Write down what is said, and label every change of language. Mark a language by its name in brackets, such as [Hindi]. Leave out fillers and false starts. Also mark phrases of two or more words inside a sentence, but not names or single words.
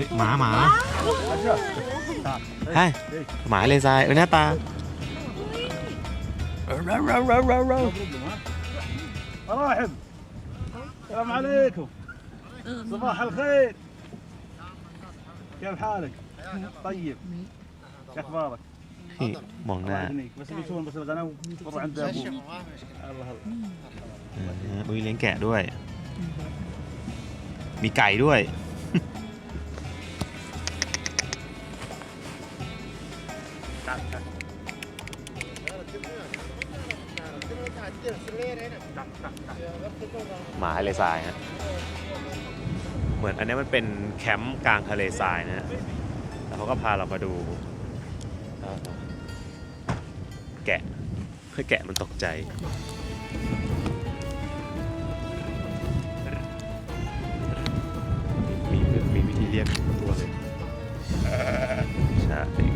[Thai] เฮ้ยหมา [Arabic] أجا. تعال. [Thai] ใช่หมาเลยทรายหน้าตา [Arabic] مراحب. السلام عليكم. صباح الخير. كيف حالك؟ طيب. شو اخبارك؟ [Thai] นี่มองห [Arabic] الله [Thai] น้า [Arabic] يهنيك بس بيشوفون بس انا بروح عند ابوك. الله [Thai] อุ้ยเลี้ยงแกะด้วย มีไก่ด้วย [Arabic] تعال تعال. [Thai] หมาทะเลทรายฮะเหมือนอันนี้มันเป็นแคมป์กลางทะเลทรายนะฮะแล้วเขาก็พาเรามาดูแกะให้แกะมันตกใจมีวิธีเรียกตัวเลยใช่